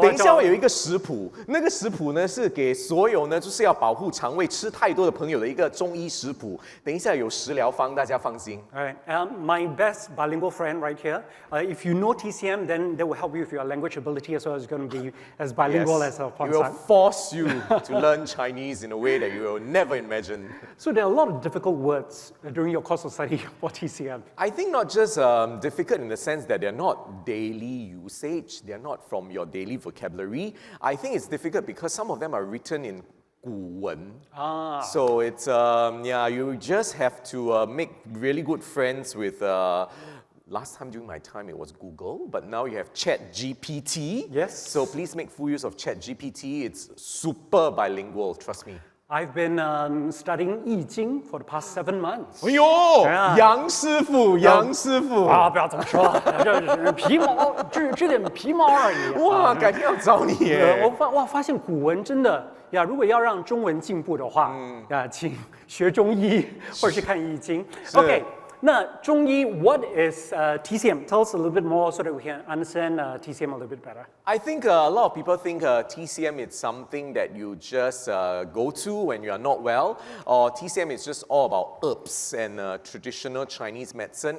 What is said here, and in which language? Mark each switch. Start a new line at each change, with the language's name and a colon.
Chinese: 等一下会有一个食谱，那个食谱呢是给所有呢就是要保护肠胃吃太多的朋友的一个中医食谱。等一下有食疗方，大家放心。
English: Alright, my best bilingual friend right here. If you know TCM, then that will help you with your language ability as well as going to be as bilingual as It Pornsak. will force you to learn Chinese in a way that you will never imagine. So there are a lot of difficult words during your course of study for TCM. I think not just difficult in the sense that they're not daily usage, they're not from your daily vocabulary. I think it's difficult because some of them are written in 古文. So it's, you just have to make really good friends with, last time during my time it was Google, but now you have ChatGPT. Yes. So please make full use of ChatGPT. It's super bilingual, trust me. I've been studying I Ching for the past 7 months.
Chinese: 哎呦，杨师傅，杨师傅啊，不要这么说，这皮毛，这点皮毛而已。哇，改天要找你耶！发现古文真的呀，如果要让中文进步的话，请学中医或者是看易经。
English: OK。
Chinese: 那中医
English: what is TCM? Tell us a little bit more so that we can understand TCM a little bit better. I think a lot of people think TCM is something that you just go to when you are not well, or TCM is just all about herbs and traditional Chinese medicine.